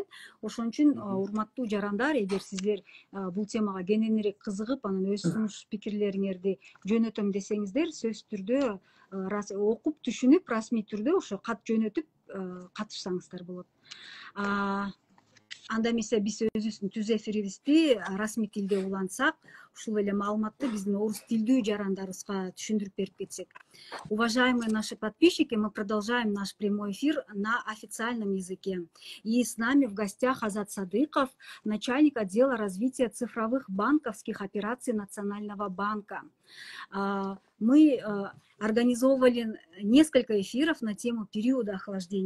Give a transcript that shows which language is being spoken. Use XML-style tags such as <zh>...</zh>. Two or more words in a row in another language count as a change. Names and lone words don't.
<ky>Ошон үчүн урматтуу жарандар, эгер сиздер бул темага кененирээк кызыгып, анан өз сунуш пикирлериңерди жөнөтөм десеңиздер, сөзсүз түрдө окуп түшүнүп, расмий түрдө ошо кат жөнөтүп катышсаңыздар болот. Анда эмесе биз өзүбүздүн түз эфирибизди расмий тилде улантсак, ушул эле маалыматты биздин орус тилдүү жарандарыбызга түшүндүрүп берип кетсек.</ky> <ru>Уважаемые наши подписчики, мы продолжаем наш прямой эфир на официальном языке. И с нами в гостях Азат Садыков, начальник отдела развития цифровых банковских операций Национального банка. Мы организовывали несколько эфиров на тему периода охлаждения.</ru>